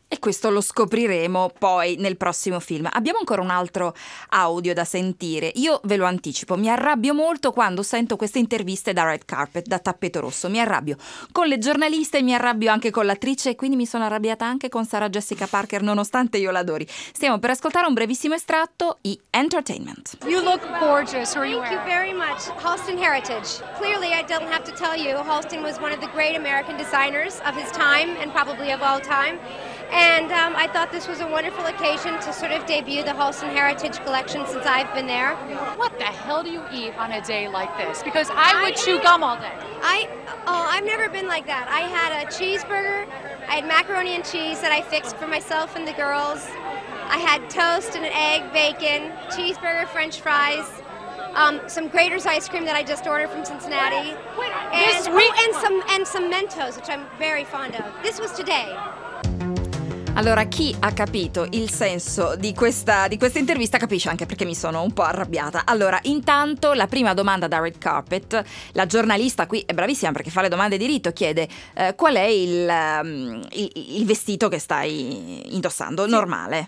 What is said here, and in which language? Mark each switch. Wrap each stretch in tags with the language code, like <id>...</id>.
<it>E questo lo scopriremo poi nel prossimo film. Abbiamo ancora un altro audio da sentire, io ve lo anticipo, mi arrabbio molto quando sento queste interviste da red carpet, da tappeto rosso, mi arrabbio con le giornaliste, mi arrabbio anche con l'attrice e quindi mi sono arrabbiata anche con Sarah Jessica Parker nonostante io l'adori. Stiamo per ascoltare un brevissimo estratto di Entertainment.</it> <en>You look gorgeous. Thank you very much. Halston Heritage. Clearly I don't have to tell you, Halston was one of the great American designers of his time and probably of all time. And I thought this was a wonderful occasion to sort of debut the Halston Heritage collection since I've been there. What the hell do you eat on a day like this? Because I would chew gum all day. I've never been like that. I had a cheeseburger, I had macaroni and cheese that I fixed for myself and the girls. I had toast and an egg, bacon, cheeseburger, french fries, some Grater's ice cream that I just ordered from Cincinnati. And some Mentos, which I'm very fond of. This was today.</en> <it>Allora, chi ha capito il senso di questa intervista capisce anche perché mi sono un po' arrabbiata. Allora, intanto la prima domanda da Red Carpet, la giornalista qui è bravissima perché fa le domande di rito, chiede qual è il vestito che stai indossando, sì, normale.</it>